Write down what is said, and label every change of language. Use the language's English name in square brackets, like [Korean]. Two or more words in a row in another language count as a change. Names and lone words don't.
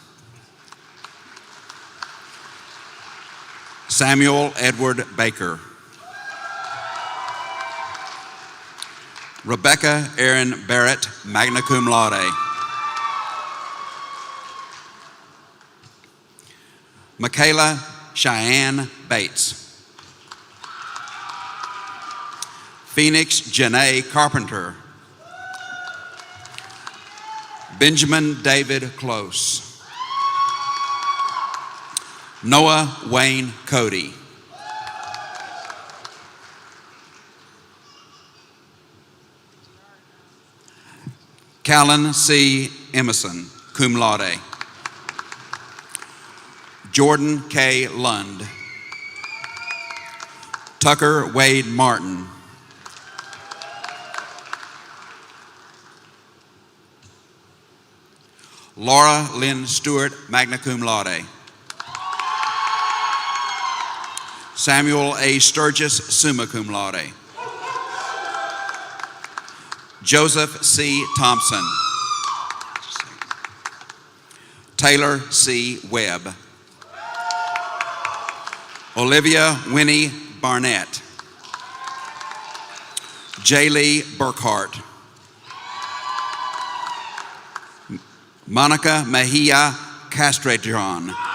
[English] Samuel Edward Baker. Rebecca Erin Barrett, [Latin] magna cum laude. [English] Michaela Cheyenne Bates. Phoenix Janae Carpenter. Benjamin David Close. Noah Wayne Cody. Callan C. [Latin] Emerson, cum laude. [English] Jordan K. Lund. Tucker Wade Martin. Laura Lynn Stewart, [Latin] magna cum laude. [English] Samuel A. [Latin] Sturgis, summa cum laude. [English] Joseph C. Thompson. Taylor C. Webb. Olivia Winnie Barnett. Jaylee Burkhart. Monica Mejia Castrejon.